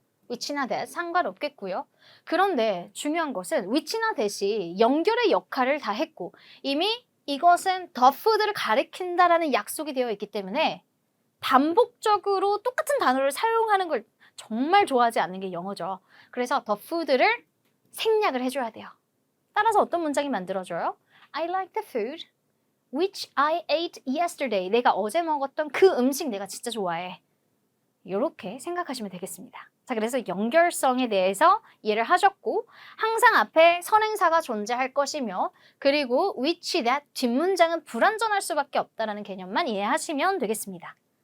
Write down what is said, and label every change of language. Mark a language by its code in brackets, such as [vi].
[ko] which나 that 상관없겠고요. 그런데 중요한 것은 which나 that이 연결의 역할을 다 했고 이미 이것은 the food를 가리킨다라는 약속이 되어 있기 때문에 반복적으로 똑같은 단어를 사용하는 걸 정말 좋아하지 않는 게 영어죠. 그래서 the food를 생략을 해줘야 돼요. 따라서 어떤 문장이 만들어져요? [en] I like the food which I ate yesterday. [ko] 내가 어제 먹었던 그 음식 내가 진짜 좋아해. 이렇게 생각하시면 되겠습니다. 자, 그래서 연결성에 대해서 이해를 하셨고 항상 앞에 선행사가 존재할 것이며 그리고 which, that 뒷문장은 불완전할 수밖에 없다는 개념만 이해하시면 되겠습니다.